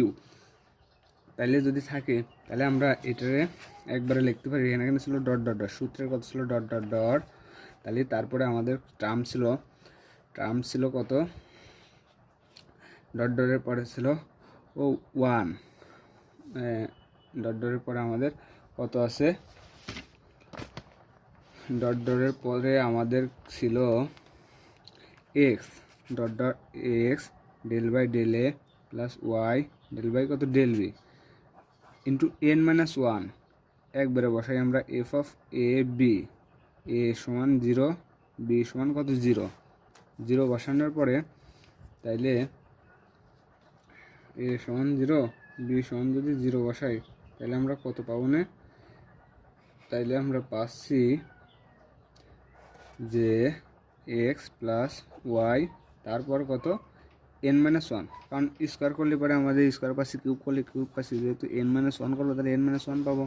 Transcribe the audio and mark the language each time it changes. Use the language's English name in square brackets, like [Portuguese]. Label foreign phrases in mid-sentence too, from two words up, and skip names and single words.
[Bangla] তাইলে যদি থাকে তাহলে আমরা এটারে একবারে লিখতে পারি, এখানে কিন্তু ছিল [English] dot dot dot, [Bangla] সূত্রের কত ছিল [English] dot dot dot, [Bangla] তাহলে তারপরে আমাদের টার্ম ছিল কত [English] dot dotের [Bangla] পরে ছিল ও 1, [English] dot dotের [Bangla] পরে আমাদের কত আছে [English] dot dotের [Bangla] পরে আমাদের ছিল [English] x dot dot x del by del a plus y del by কত del b into n minus 1, [Bangla] একবারে বসাই আমরা [English] f of a b a সমান 0 বি সমান কত 0 [Bangla] বসানোর পরে তাইলে এ সমান 0 বি সমান যদি 0 বসাই তাহলে আমরা কত পাবো না, তাইলে আমরা পাচ্ছি যে [English] x plus y [Bangla] তারপর কত [English] n minus 1, [Bangla] কারণ স্কোয়ার করলে পরে আমাদের স্কোয়ার পাচ্ছি, কিউব করলে কিউব পাচ্ছি, যেহেতু [English] n minus 1 [Bangla] করবো তাহলে [English] n minus 1 [Bangla] পাবো।